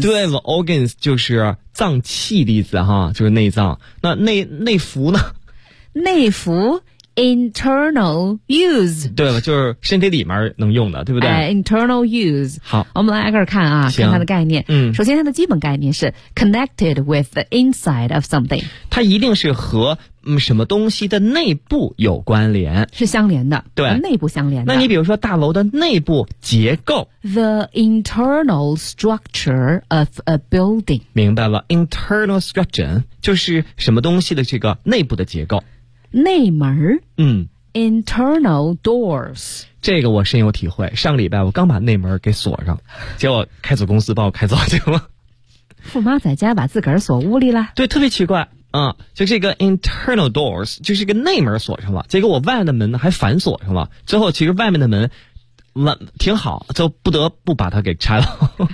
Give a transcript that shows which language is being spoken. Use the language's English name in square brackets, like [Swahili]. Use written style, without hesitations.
[Chinese] 对了 ,organs 就是脏器的意思哈，就是内脏。那内服呢？内服 [English] internal use。 [Chinese] 对了，就是身体里面能用的，对不对？ [English] internal use。 [Chinese] 好，我们来挨个看啊，看它的概念。首先它的基本概念是 [English] connected with the inside of something。 [Chinese] 它一定是和什么东西的内部有关联，是相连的，对，内部相连的。那你比如说大楼的内部结构 [English] The internal structure of a building [Chinese] 明白了 internal structure 就是什么东西的这个内部的结构内门internal doors 这个我深有体会上礼拜我刚把内门给锁上结果开锁公司把我开走了富妈在家把自个儿锁屋里了对特别奇怪就是一个 internal doors, 就是一个内门锁上了结果我外面的门还反锁上了最后其实外面的门挺好就不得不把它给拆了。